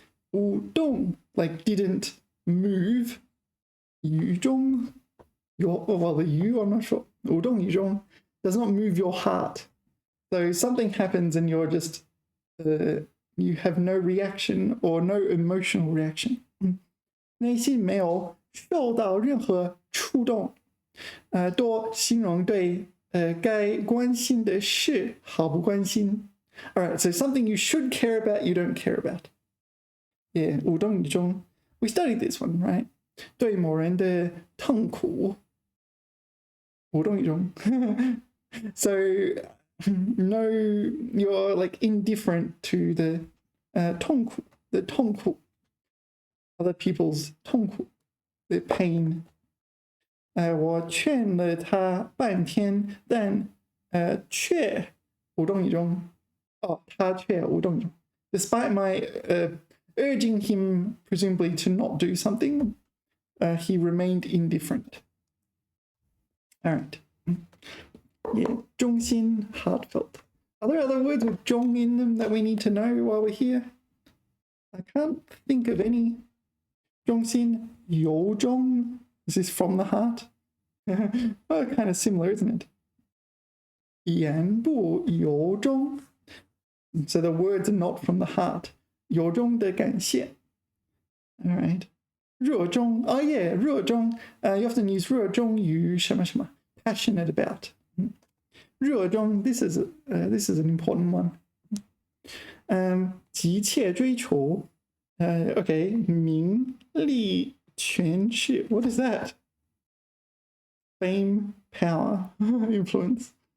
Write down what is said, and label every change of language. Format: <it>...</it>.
<en>无动 like didn't move. 于衷 well the 于 I'm not sure. 无动于衷 does not move your heart. So something happens and you're just you have no reaction or no emotional reaction.</en> <zh>内心没有受到任何触动，多形容对该关心的事毫不关心。</zh> <en>Alright, so something you should care about, you don't care about. Yeah, 无动于衷. We studied this one, right?</en> <zh>对某人的痛苦，无动于衷。</zh> <en>So, no, you're like indifferent to the 痛苦 other people's 痛苦 the pain.</en> <zh>我劝了他半天，但却无动于衷。他却无动于衷。</zh> <en>Despite my urging him, presumably, to not do something, he remained indifferent. All right. Yeah, 衷心, heartfelt. Are there other words with 衷 in them that we need to know while we're here? I can't think of any. 衷心, 由衷.Is this from the heart? Oh, kind of similar, isn't it?</en> <zh>言不由衷.</zh> <en>So the words are not from the heart.</en> <zh>由衷的感谢.</zh> <en>All right.</en> <zh>热衷.</zh> <en>Oh yeah, 热衷. You often use 热衷于什么什么. Passionate about. 热衷. This is an important one.</en> <zh>急切追求.Okay. 名利权势.</zh> <en>What is that? Fame, power, influence.</en>